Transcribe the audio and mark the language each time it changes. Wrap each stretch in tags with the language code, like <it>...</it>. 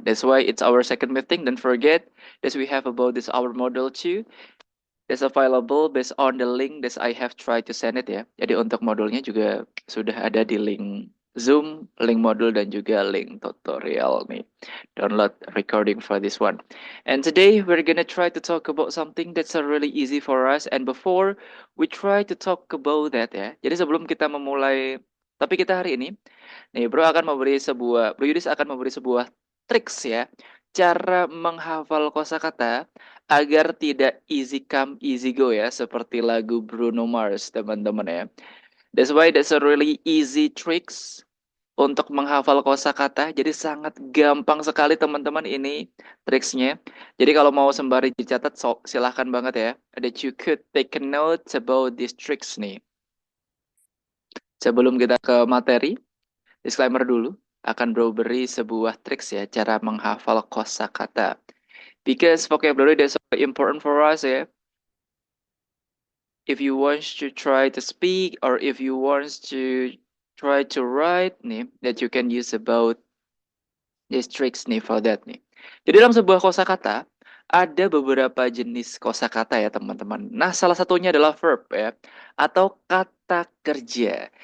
<en>That's why it's our second meeting. Don't forget that we have about this our model too. That's available based on the link that I have tried to send it ya.</en> <id>Jadi untuk modulnya juga sudah ada di link Zoom, link modul dan juga link tutorial nih.</id> <en>Download recording for this one. And today we're gonna try to talk about something that's really easy for us. And before we try to talk about that ya.</en> <id>Jadi sebelum kita memulai topik kita hari ini, nih Bro Yudis akan memberi sebuah triks ya. Cara menghafal kosakata agar tidak</id> <en>easy come easy go</en> <id>ya, seperti lagu Bruno Mars teman-teman ya.</id> <en>That's why that's a really easy tricks</en> <id>untuk menghafal kosakata. Jadi sangat gampang sekali teman-teman ini triksnya. Jadi kalau mau sembari dicatat silahkan banget ya.</id> <en>That you could take a note about these tricks nih.</en> <id>Sebelum kita ke materi, disclaimer dulu. Akan bro beri sebuah triks ya, cara menghafal kosakata.</id> <en>Because vocabulary is so important for us ya. If you want to try to speak or if you want to try to write nih, that you can use about these tricks nih for that nih.</en> <id>Jadi dalam sebuah kosakata ada beberapa jenis kosakata ya teman-teman. Nah, salah satunya adalah verb ya atau kata kerja.</id>